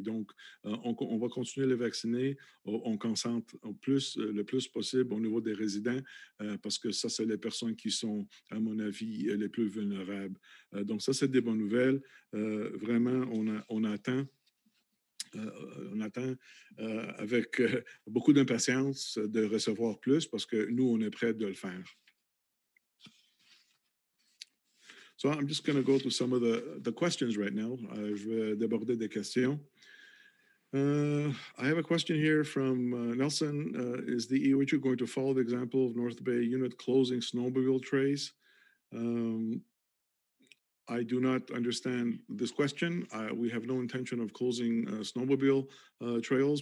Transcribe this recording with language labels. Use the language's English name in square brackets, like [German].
[French] Donc, on va continuer à les vacciner. On concentre le plus possible au niveau des résidents parce que ça, c'est les personnes qui sont, à mon avis, les plus vulnérables. Donc, ça, c'est des bonnes nouvelles. Vraiment, on attend On attend avec beaucoup d'impatience de recevoir plus parce que nous, on est prêts de le faire. [English] So I'm just going to go to some of the questions right now. [French] Je vais déborder des questions. [English] I have a question here from Nelson. Is the EOHU going to follow the example of North Bay unit closing snowmobile trays? I do not understand this question. We have no intention of closing snowmobile trails.